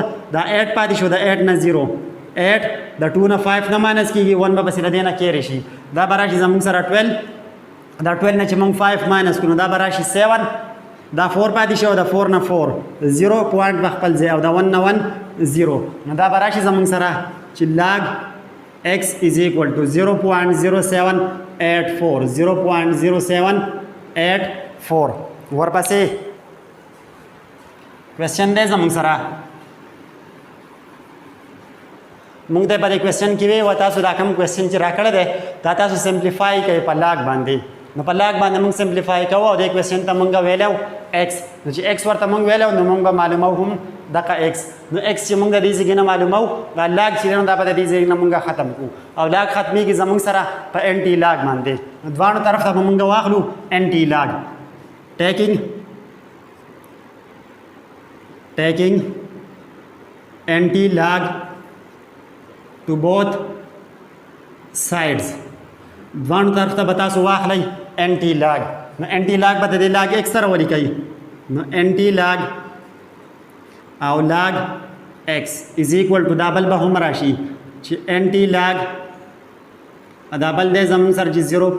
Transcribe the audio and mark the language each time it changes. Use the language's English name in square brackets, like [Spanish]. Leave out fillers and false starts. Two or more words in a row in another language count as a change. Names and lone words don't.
[Pashto] دا 8 پاتې شو د 8 نه 0 8 د 2 نه 5 نه ماینس کېږي 1 به پسې د دې نه کیری شي دا به راشي زموږ سره 12 دا 12 نه چې موږ 5 ماینس کړو دا به راشي 7 دا 4 پاتې شو د 4 نه 4 0 پوینټ په خپل ځای او دا 1 نه 1 0 نو دا به راشي زموږ سره چې [English] log x is equal to [Pashto] 0.0784 0.0784 ورپسې کوېسچن دی زموږ سره موږ ته په دې کوېسچن کې وی و تاسو دا کوم کوېسچن چې راکړی دی دا تاسو سمپلیفای کوئ په لاګ باندې نو په لاګ باندې موږ سمپلیفای کوو او دې کوېسچن ته موږ ویلو x نو چې x ورته موږ ویلو نو موږ به معلومو هم دغه x نو x چې موږ د دې ځای نه معلومو دا لاګ چې دی نو دا به د دې ځای نه موږ ختم کړو او لاګ ختمېږي زموږ سره په [English] anti log [Pashto] باندې نو دواړو طرف ته به موږ واخلو [English] anti log taking anti log to both sides [Pashto] دوانو طرف ته به تاسو واخلئ [English] anti log [Pashto] نو [English] anti log [Pashto] به د دې [English] log x [Pashto] سره ولیکئ نو [English] anti log [Pashto] او [English] log x is equal to [Pashto] دا بل به هم راشي چې [English] anti log [Pashto] دا بل دی زموږ سره چې